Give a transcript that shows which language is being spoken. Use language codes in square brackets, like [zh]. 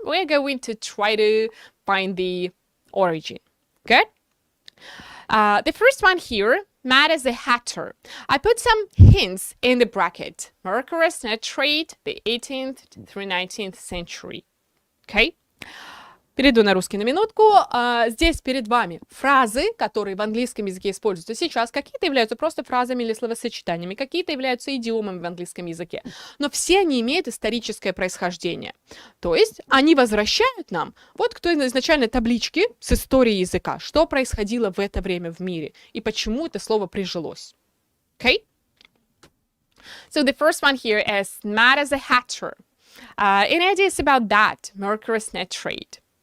[en] We're going to try to find the origin. Good? The first one here, mad as a hatter. I put some hints in the bracket. Mercurius net trade, the 18th through 19th century. Okay? [ru] Перейду на русский на минутку. Здесь перед вами фразы, которые в английском языке используются сейчас. Какие-то являются просто фразами или словосочетаниями, какие-то являются идиомами в английском языке. Но все они имеют историческое происхождение. То есть они возвращают нам, вот к той изначальной табличке с историей языка, что происходило в это время в мире и почему это слово прижилось. [en] Okay? So the first one here is mad as a hatter. Any ideas about that? Mercurius net trade.